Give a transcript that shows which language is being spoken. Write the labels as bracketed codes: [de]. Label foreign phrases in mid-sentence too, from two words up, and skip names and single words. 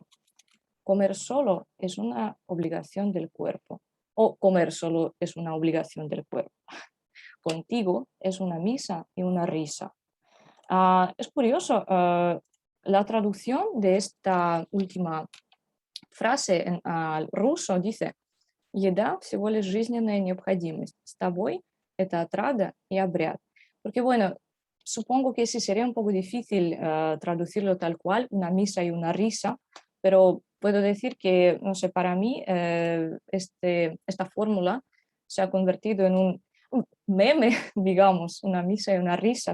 [es] Comer solo es una obligación del cuerpo, o comer solo es una obligación del cuerpo. Contigo es una misa y una risa. Es curioso, la traducción de esta última frase al ruso dice: [ru] Еда всего лишь жизненная необходимость. С тобой это отрада и обряд. [es] Porque, bueno, supongo que sí sería un poco difícil traducirlo tal cual, una misa y una risa, pero puedo decir que, no sé, para mí esta fórmula se ha convertido en un meme, digamos, una misa y una risa.